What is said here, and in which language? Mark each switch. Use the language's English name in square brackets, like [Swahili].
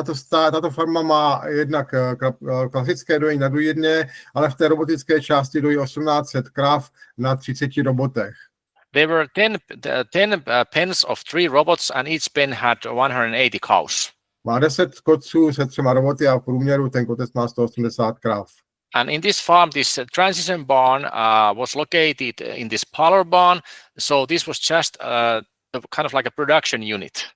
[Czech] Tato farma má jednak klasické dojení na dojírně, ale v té robotické části dojí 1800 krav na 30 robotech. [English] There were 10 pens of 3 robots, and each pen had 180 cows. [Czech] Má 10 kotců se 3 roboty a v průměru ten kotec má 180 krav. [English] And in this farm, this transition barn was located in this parlor barn, so this was just kind of like a production unit.